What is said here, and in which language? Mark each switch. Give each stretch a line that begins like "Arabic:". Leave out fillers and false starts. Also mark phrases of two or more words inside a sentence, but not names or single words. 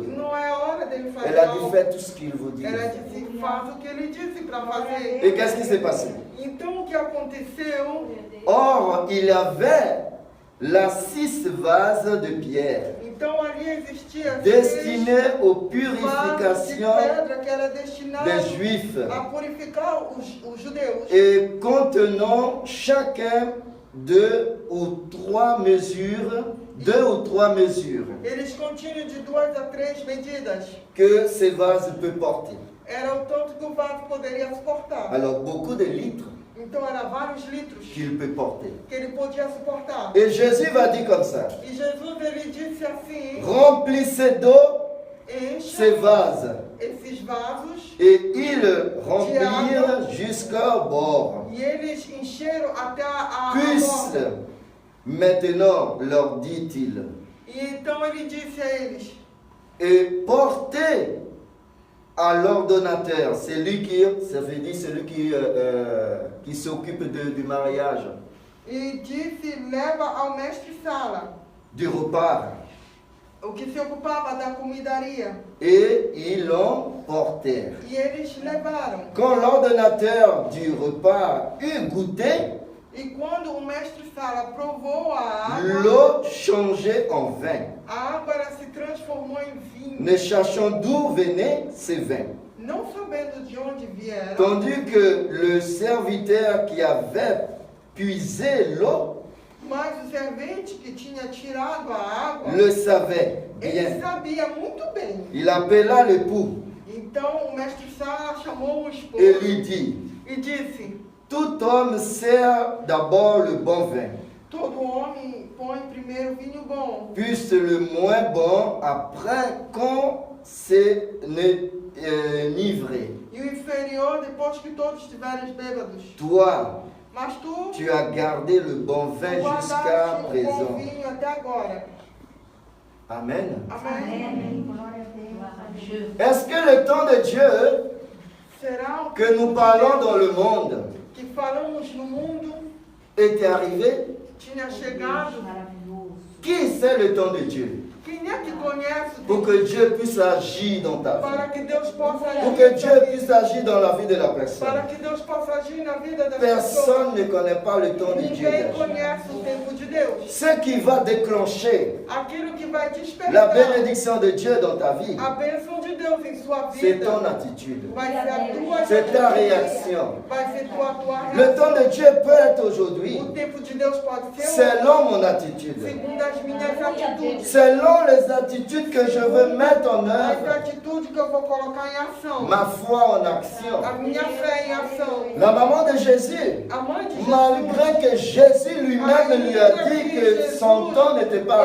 Portuguese: Não é a hora dele fazer
French: Elle a dit,
Portuguese: algo.
French: faites tout ce qu'il vous dit.
Portuguese: Ela disse, faz o que ele disse para fazer.
French: Et qu'est-ce qui s'est passé?
Portuguese: Então o que aconteceu?
French: Or, il y avait là 6 vases de pierre
Portuguese: Então ali existia
French: destinés aux
Portuguese: vasos de
French: purifications
Portuguese: pedra que era destinado
French: des Juifs
Portuguese: a purificar os judeus.
French: et contenant chacun 2 ou 3 mesures, 2 ou 3 mesures
Portuguese: Eles continham de 2 a 3 medidas.
French: que ces vases peuvent porter.
Portuguese: Era o tanto que o vaso poderia suportar.
French: Alors, beaucoup de litres
Portuguese: Então era vários litros
French: qu'il peut porter.
Portuguese: que ele podia suportar.
French: Et Jésus va dire comme ça,
Portuguese: E Jesus ele disse assim:
French: remplissez d'eau ces
Portuguese: encha
French: vases.
Portuguese: esses vasos.
French: Et ils remplirent jusqu'au bord.
Portuguese: E eles encheram até a
French: Puisse
Portuguese: borda.
French: Maintenant, leur dit-il,
Portuguese: E então ele disse a eles:
French: et portez à l'ordonnateur, celui qui, ça veut dire celui qui s'occupe du mariage,
Portuguese: e disse: leva ao mestre-sala,
French: du repas.
Portuguese: o que se ocupava da comidaria.
French: Et ils l'ont porté.
Portuguese: E eles levaram.
French: Quand l'ordonnateur du repas eut goûté,
Portuguese: E quando o mestre-sala provou a água,
French: l'eau changeait en vin.
Portuguese: a água ela se transformou em vinho.
French: Ne sachant d'où venait ce vin.
Portuguese: Não sabendo de onde viera,
French: Tandis que le serviteur qui avait puisé l'eau
Portuguese: mas o servente que tinha tirado a água,
French: le savait
Portuguese: ele
French: bien.
Portuguese: sabia muito bem.
French: Il appela l'époux
Portuguese: Então o mestre-sala chamou o esposo
French: et lui dit,
Portuguese: e disse:
French: tout homme sert d'abord le bon vin,
Portuguese: todo homem põe primeiro vinho bom,
French: puis le moins bon après quand c'est enivré.
Portuguese: e o inferior depois que todos estiverem bêbados.
French: Toi,
Portuguese: Mas tu
French: tu as gardé le bon vin jusqu'à
Portuguese: guardaste o bom
French: présent.
Portuguese: vinho até agora.
French: Amen.
Portuguese: Amém? Amém. Glória a Deus.
French: Est-ce que le temps de Dieu
Portuguese: Será
French: que nous parlons dans le monde
Portuguese: que falamos no mundo
French: était arrivé?
Portuguese: tinha chegado? Maravilhoso.
French: Qui sait le temps de Dieu?
Portuguese: Quem é que conhece
French: Pour que Dieu puisse agir dans ta vie.
Portuguese: para que Deus possa
French: Pour
Portuguese: agir
French: que
Portuguese: na
French: Dieu
Portuguese: tua
French: puisse
Portuguese: vida?
French: agir dans la vie de la
Portuguese: Para
French: personne.
Portuguese: que Deus possa agir na vida das
French: Personne
Portuguese: pessoas.
French: ne connaît pas le temps de Dieu
Portuguese: Ninguém
French: d'agir.
Portuguese: conhece o tempo de Deus.
French: Ce qui va déclencher
Portuguese: Aquilo que vai
French: la
Portuguese: despertar
French: bénédiction de Dieu dans ta vie,
Portuguese: a bênção de Deus em sua
French: c'est
Portuguese: vida
French: ton attitude.
Portuguese: vai ser a tua
French: C'est ta
Portuguese: atitude.
French: réaction.
Portuguese: Vai ser tua
French: Le
Portuguese: reação.
French: temps de Dieu peut être aujourd'hui
Portuguese: O tempo de Deus pode ser
French: selon mon attitude,
Portuguese: segundo as minhas atitudes.
French: selon les attitudes que je veux mettre en
Portuguese: As
French: œuvre,
Portuguese: atitudes que eu vou colocar em ação.
French: ma foi en action.
Portuguese: A minha fé em ação.
French: La maman de Jésus,
Portuguese: A mãe de Jesus,
French: malgré que Jésus lui-même lui a dit que son temps n'était pas